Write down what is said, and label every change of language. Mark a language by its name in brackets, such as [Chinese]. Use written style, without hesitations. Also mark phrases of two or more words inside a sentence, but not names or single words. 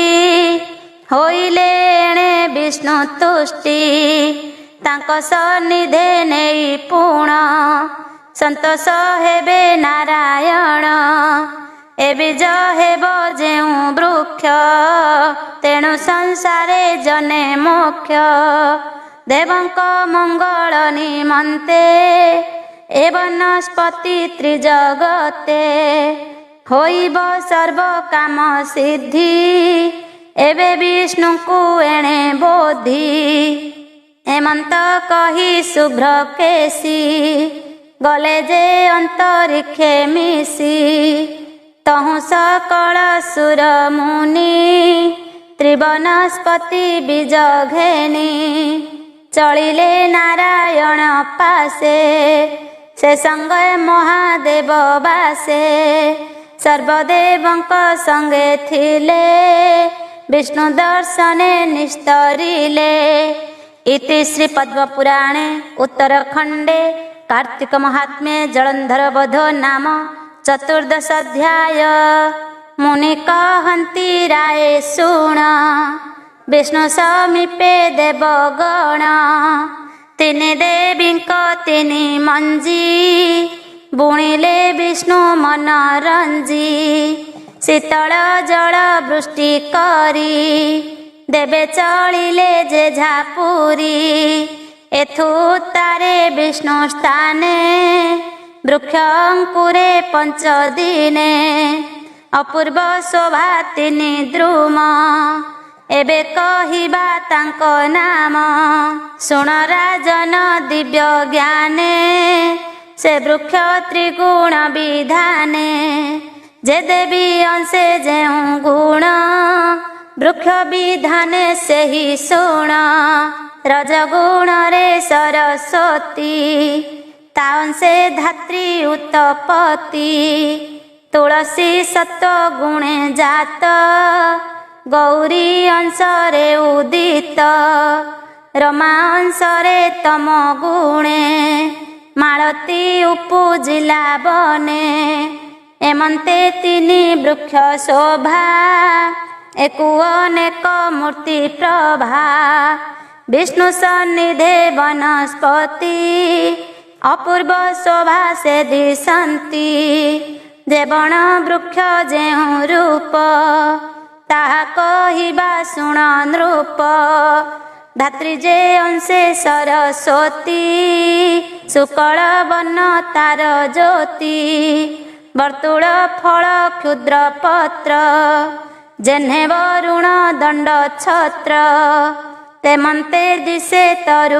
[Odia] ହୋଇଲେ ଏଣେ ବିଷ୍ଣୁ ତୁଷ୍ଟି ତାଙ୍କ ସନ୍ନିଧେ ନେଇ ପୁଣ ସନ୍ତୋଷ ହେବେ ନାରାୟଣ ଏ ବୀଜ ହେବ ଯେଉଁ ବୃକ୍ଷ ତେଣୁ ସଂସାରେ ଜନେ ମୋକ୍ଷ ଦେବଙ୍କ ମଙ୍ଗଳ ନିମନ୍ତେ ଏ ବନସ୍ପତି ତ୍ରିଜଗତେ ହୋଇବ ସର୍ବ କାମ ସିଦ୍ଧି ଏବେ ବିଷ୍ଣୁ କୋ ଏଣେ ବୋଧି ହେମନ୍ତ କହି ଶୁଭ୍ର କେସୀ ଗଲେ ଯେ ଅନ୍ତରିକ୍ଷେ ମିଶି ତହୁ ସକଳ ସୁର ମୁନି ତ୍ରିବନସ୍ପତି ବୀଜ ଘେନି ଚଳିଲେ ନାରାୟଣ ପାଶେ ସେ ସଙ୍ଗେ ମହାଦେବ ବାସେ ସର୍ବଦେବଙ୍କ ସଙ୍ଗେ ଥିଲେ ବିଷ୍ଣୁ ଦର୍ଶନେ ନିସ୍ତରିଲେ। [Sanskrit] इति श्री पद्मपुराणे उत्तरखंडे कार्तिक महात्म्ये जलंधर वध नाम चतुर्दश अध्याय। [Odia] ମୁନି କହନ୍ତି ରାୟ ଶୁଣ ବିଷ୍ଣୁ ସମୀପେ ଦେବଗଣ ତିନି ଦେବୀଙ୍କ ତିନି ମଞ୍ଜି ବୁଣିଲେ ବିଷ୍ଣୁ ମନ ରଞ୍ଜି ଶୀତଳ ଜଳ ବୃଷ୍ଟି କରି ଦେବେ ଚଳିଲେ ଯେ ଝାପୁରୀ ଏଥୁ ତାରେ ବିଷ୍ଣୁ ସ୍ଥାନେ ବୃକ୍ଷ ଅଙ୍କୁରେ ପଞ୍ଚ ଦିନେ ଅପୂର୍ବ ଶୋଭା ତିନି ଦ୍ରୁମ ଏବେ କହିବା ତାଙ୍କ ନାମ ଶୁଣ ରାଜନ ଦିବ୍ୟ ଜ୍ଞାନେ ସେ ବୃକ୍ଷ ତ୍ରିଗୁଣ ବିଧାନେ ଯେ ଦେବୀ ଅଂଶେ ଯେଉଁ ଗୁଣ ବୃକ୍ଷ ବିଧାନେ ସେ ହି ଶୁଣ ରଜଗୁଣ ରେ ସରସ୍ୱତୀ ତାନ ସେ ଧାତ୍ରୀ ଉତ୍ପତ୍ତି ତୁଳସୀ ସତ୍ତ୍ୱ ଗୁଣେ ଜାତ ଗୌରୀ ଅଂଶରେ ଉଦିତ ରମା ଅଂଶରେ ତମ ଗୁଣେ ମାଳତୀ ଉପୁଜିଲା ବନେ ଏମନ୍ତେ ତିନି ବୃକ୍ଷ ଶୋଭା ଏକୁ ଅନେକ ମୂର୍ତ୍ତି ପ୍ରଭା ବିଷ୍ଣୁ ସନ୍ନିଧେ ବନସ୍ପତି ଅପୂର୍ବ ଶୋଭା ସେ ଦିଶନ୍ତି ଯେ ବଣ ବୃକ୍ଷ ଯେଉଁ ରୂପ ତାହା କହିବା ଶୁଣ ନୃପ ଧାତ୍ରୀ ଯେ ଅଂଶେ ସରସ୍ୱତୀ ଶୁକ୍ଳ ବର୍ଣ୍ଣ ତାର ଜ୍ୟୋତି ବର୍ତ୍ତୁଳ ଫଳ କ୍ଷୁଦ୍ର ପତ୍ର ଯେହ୍ନେ ବରୁଣ ଦଣ୍ଡ ଛତ୍ର ତେମନ୍ତେ ଦିଶେ ତରୁ